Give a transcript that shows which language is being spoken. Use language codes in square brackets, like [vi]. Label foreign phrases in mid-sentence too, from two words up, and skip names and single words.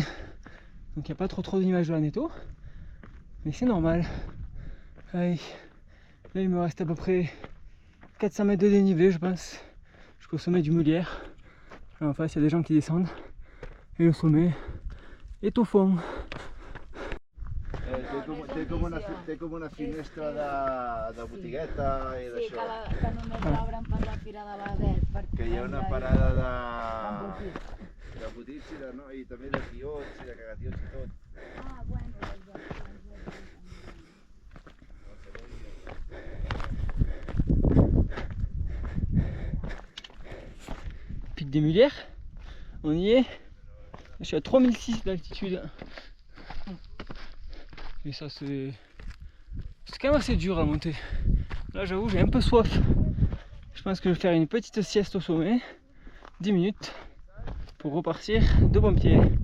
[fr] Donc il n'y a pas trop d'images de la Netto. Mais c'est normal. Allez. Là il me reste à peu près 400 mètres de dénivelé je pense. Jusqu'au sommet du Meulière. Là en face il y a des gens qui descendent. Et le sommet est au fond. [ca] Té com una finestra de botigueta i Sí, d'això. que només l'obren per la Fira de l'Avet. Que hi ha una parada de botits i també de tiots i de cagatiots i tot. Ah, bueno, [fr] Pic des Meulières, on y est. Je suis à 3006 d'altitude. Et ça c'est quand même assez dur à monter. Là j'avoue j'ai un peu soif. Je pense que je vais faire une petite sieste au sommet, 10 minutes, pour repartir de bon pied.